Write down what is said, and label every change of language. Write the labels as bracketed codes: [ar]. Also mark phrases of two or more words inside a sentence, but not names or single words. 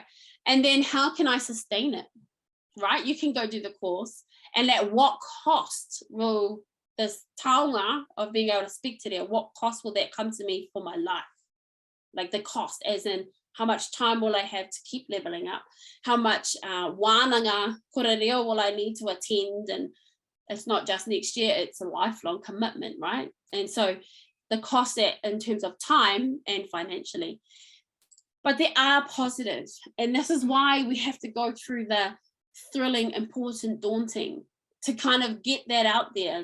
[en] And then how can I sustain it, right? You can go do the course, and at what cost will this taonga of being able to speak Te Reo, what cost will that come to me for my life? Like the cost, as in how much time will I have to keep leveling up? How much [mi] wānanga kura reo [en] will I need to attend? And it's not just next year, it's a lifelong commitment, right? And so the cost in terms of time and financially. But there are positives. And this is why we have to go through the thrilling, important, daunting to kind of get that out there.